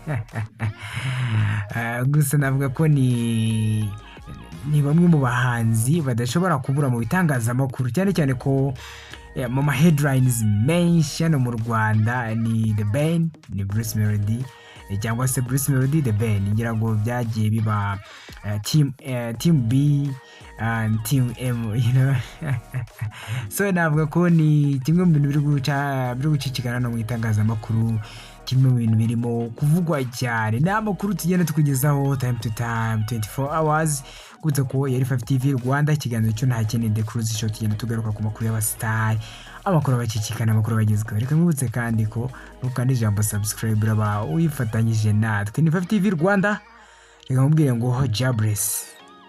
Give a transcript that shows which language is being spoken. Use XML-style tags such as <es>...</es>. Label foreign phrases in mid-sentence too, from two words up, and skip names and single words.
<rw>Gusa navuga ko ni bamwe mu bahanzi badashobora kubura mu bitangazamakuru, cyane cyane ko mu ma headlines menshi hano mu Rwanda ni The Ben, ni Bruce Melodi, cyangwa se Bruce Melodi The Ben. Ngira ngo byagiye biba</rw> <en>team B and team M,</en> <rw>so navuga ko ni kimwe mu bintu biri gucicikana no mu itangazamakuru, kimwe mu bintu birimo kuvugwa cyane. Ni amakuru tugenda tukugezaho</rw> <en>time to time 24 hours.</en> <rw>Gutse ko yari Fyve-tvrwanda, ikiganiro cyo nta kindi The Cruise Show, tugenda tugaruka ku makuru y'abastar, amakuru abacicikana, amakuru bagezweho. Reka mwibutse kandi ko nukanda ijambo subscribe uraba uyifatanyije natwe. Ni Fyve-tvrwanda, reka mubwire ngo jobless.</rw>